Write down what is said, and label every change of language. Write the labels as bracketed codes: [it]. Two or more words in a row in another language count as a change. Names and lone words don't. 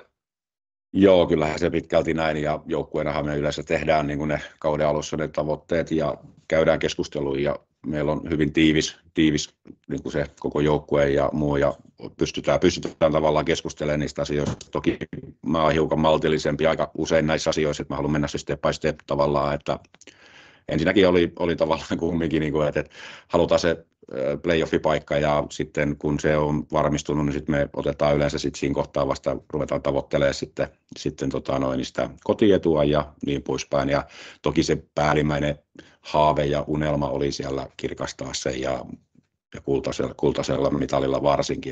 [fi] Joo, kyllähän se pitkälti näin ja joukkueenahan me yleensä tehdään niin kuin ne kauden alussa ne tavoitteet ja käydään keskustelua ja meillä on hyvin tiivis niin kuin se koko joukkue ja muu ja pystytään tavallaan keskustelemaan niistä asioista. Toki mä oon hiukan maltillisempi aika usein näissä asioissa, että mä haluan mennä se [en] step by step [fi] tavallaan, että ensinnäkin oli tavallaan kumminkin, niin kuin, että halutaan se playoffipaikka ja sitten kun se on varmistunut, niin sitten me otetaan yleensä sitten siinä kohtaa vasta ruvetaan tavoittelemaan sitten sitä kotietua ja niin poispäin. Ja toki se päällimmäinen haave ja unelma oli siellä kirkastaa se ja ja kultaisella mitalilla varsinkin.